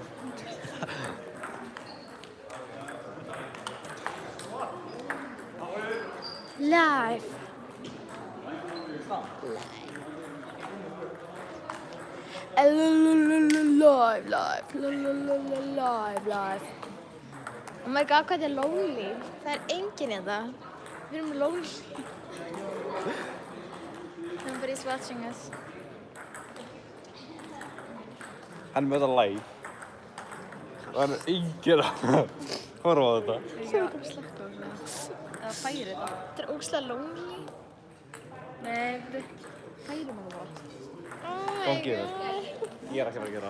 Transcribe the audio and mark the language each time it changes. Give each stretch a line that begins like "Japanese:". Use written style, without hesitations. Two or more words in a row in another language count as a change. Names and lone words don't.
English: Live. Live. Oh my god,
Icelandic: hvað þetta er lonely. Það er enginn hérna. Við erum lonely.
English: Nobody's watching us.
Icelandic: Hann er með þetta live. Það er enginn að horfa á þetta. Slökka á þessu. Eða færi þetta. Þetta er ógeðslega lonely. Nei, færi maður það. Don't gera þetta. Ég er ekki að gera það.